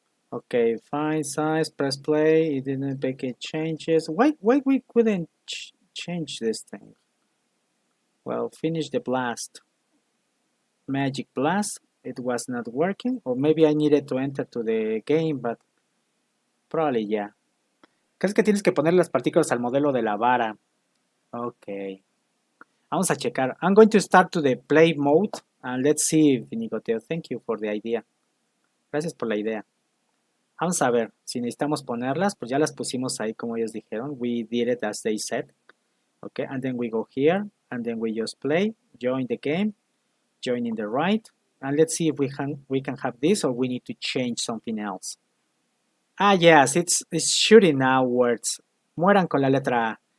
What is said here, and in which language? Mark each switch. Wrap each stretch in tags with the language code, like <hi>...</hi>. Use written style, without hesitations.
<en>Okay, fine size, press play. It didn't make any changes. Why we couldn't change this thing? Well, finish the blast. Magic blast. It was not working, or maybe I needed to enter to the game, but probably yeah.</en> <es>¿Crees que tienes que poner las partículas al modelo de la vara? Ok. Vamos a checar.</es> <en>I'm going to start to the play mode, and let's see, Vinigoteo. Thank you for the idea.</en> <es>Gracias por la idea. Vamos a ver, si necesitamos ponerlas, pues ya las pusimos ahí como ellos dijeron.</es> <en>We did it as they said. Okay, and then we go here, and then we just play, join the game, join in the right, and let's see if we can have this, or we need to change something else. Ah, yes, it's shooting outwards.</en> <es>Mueran con la letra A.</es>